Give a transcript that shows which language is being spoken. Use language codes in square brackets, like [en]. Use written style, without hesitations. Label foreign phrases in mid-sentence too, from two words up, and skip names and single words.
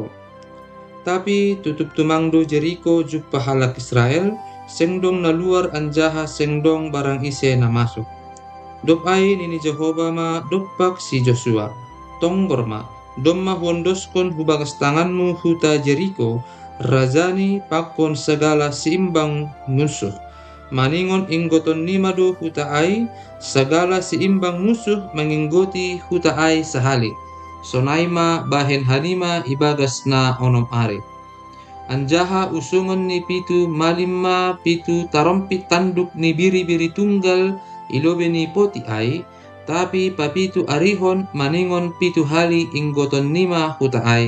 [bts] Tapi tutup tumangdo Jeriko juppa halak Israel, sengdong na luar anjaha sengdong barang ise na masuk. Dop ai nini Jehoba ma dopak si Joshua. Tonggor ma, domma hondoskon hubagas tanganmu huta Jeriko, rajani pakon segala seimbang musuh. Maningon inggoton nimado huta ai, segala seimbang musuh menginggoti huta ai sahali. Sonaima bahen hanima ibagas na onom ari. Anjaha usungan ni pitu malimma pitu tarompit tanduk ni biri-biri tunggal ilobe ni poti ai, tapi papitu arihon maningon pitu hali inggoton nima huta ai.